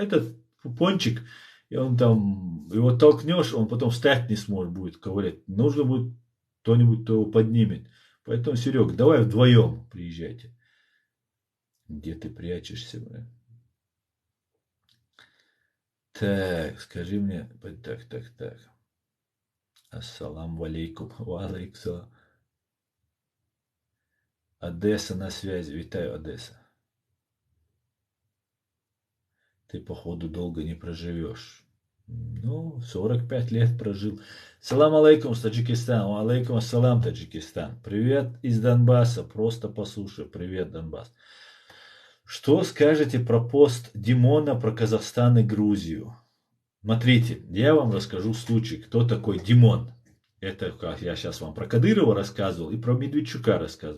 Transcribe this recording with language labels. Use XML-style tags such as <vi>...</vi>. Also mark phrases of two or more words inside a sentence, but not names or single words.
<ru>Этот пончик, и он там, его толкнешь, он потом встать не сможет, будет ковырять. Нужно будет кто-нибудь, кто его поднимет. Поэтому, Серега, давай вдвоем приезжайте. Где ты прячешься, бля? Так, скажи мне, так.</ru> <ar>السلام عليكم. وعليكم سلام.</ar> <ru>Одесса на связи. Витаю, Одесса. Ты, походу, долго не проживешь. Ну, 45 лет прожил.</ru> <ar>سلام عليكم</ar> <ru>с Таджикистана.</ru> <ar>عليكم السلام,</ar> <ru>Таджикистан. Привет из Донбасса. Просто послушай. Привет, Донбасс. Что скажете про пост Димона про Казахстан и Грузию? Смотрите, я вам расскажу случай, кто такой Димон. Это как я сейчас вам про Кадырова рассказывал и про Медведчука рассказывал.</ru>